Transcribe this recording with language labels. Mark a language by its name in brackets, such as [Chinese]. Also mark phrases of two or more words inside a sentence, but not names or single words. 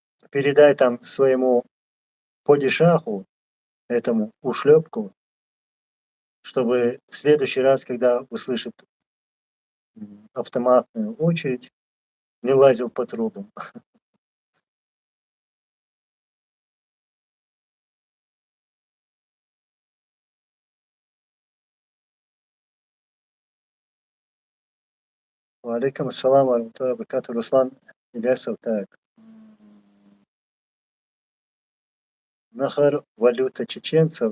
[Russian] передай там своему падишаху, этому ушлепку, чтобы в следующий раз, когда услышит автоматную очередь, не лазил по трубам. [Arabic] وعليكم السلام ورحمة الله وبركاته. [Russian] Руслан Илясов, так. Нахар — валюта чеченцев.